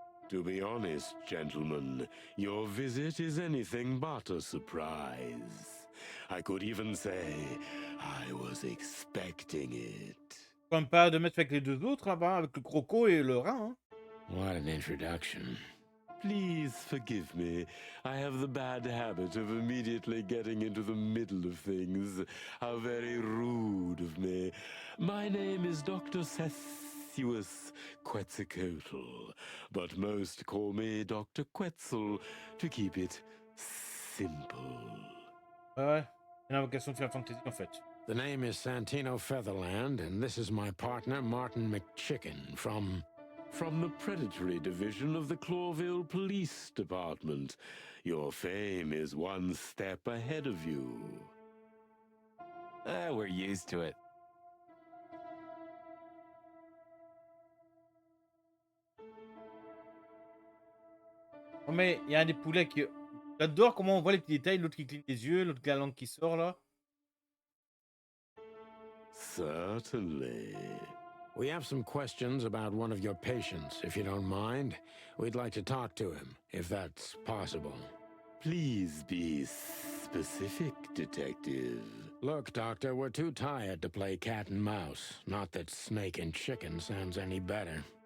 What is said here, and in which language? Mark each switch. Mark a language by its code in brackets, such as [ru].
[en] To be honest, gentlemen, your visit is anything but a surprise. I could even say I was expecting it. [fr] Comme pas de mettre avec les 2 autres, hein, avec le croco et le rat. Hein. [en] What an introduction. Please forgive me. I have the bad habit of immediately getting into the middle of things. How very rude of me. My name is Dr. Sessuous Quetzalcoatl, but most call me Dr. Quetzal to keep it simple. [fr] Ouais. C'est une invocation de Final Fantasy en fait. [en] The name is Santino Featherland, and this is my partner, Martin McChicken, From the predatory division of the Clawville Police Department. Your fame is one step ahead of you. We're used to it. [fr] Non mais il y a un des poulets qui... J'adore comment on voit les petits détails, l'autre qui cligne les yeux, l'autre qui a la langue qui sort là. [en] Certainly. We have some questions about one of your patients, if you don't mind. We'd like to talk to him, if that's possible. Please be specific, Detective. Look, Doctor, we're too tired to play cat and mouse. Not that snake and chicken sounds any better.